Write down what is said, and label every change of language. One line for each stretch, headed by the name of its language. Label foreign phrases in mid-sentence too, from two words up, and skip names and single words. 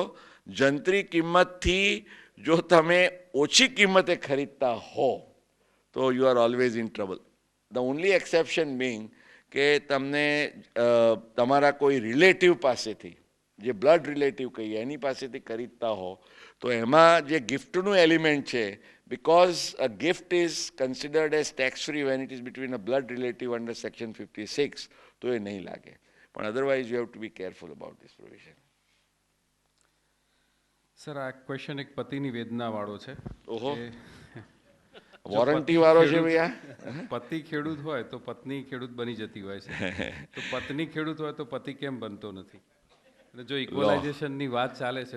Gujarati: જંત્રી કિંમતથી જો તમે ઓછી કિંમતે ખરીદતા હો તો
English: you are always in trouble. the only exception being
Gujarati: કે તમને તમારા કોઈ રિલેટિવ પાસેથી, જે
English: blood relative
Gujarati: કહીએ એની પાસેથી ખરીદતા હો તો એમાં જે ગિફ્ટનું એલિમેન્ટ છે,
English: because a gift is considered as tax free when it is between a blood relative under section 56,
Gujarati: તો એ નહીં લાગે.
English: પણ otherwise you have to be careful about this provision.
Gujarati: સર, આ ક્વેશ્ચન એક પતિની વેદના વાળો છે. ઓહો, જો વોરંટી પતિ વાળો છે ખેડૂત- ભૈયા. પતિ ખેડૂત હોય તો પત્ની ખેડૂત બની જતી હોય છે, તો પત્ની ખેડૂત હોય તો પતિ કેમ બનતો નથી? એટલે જો ઇક્વલાઇઝેશનની વાત ચાલે છે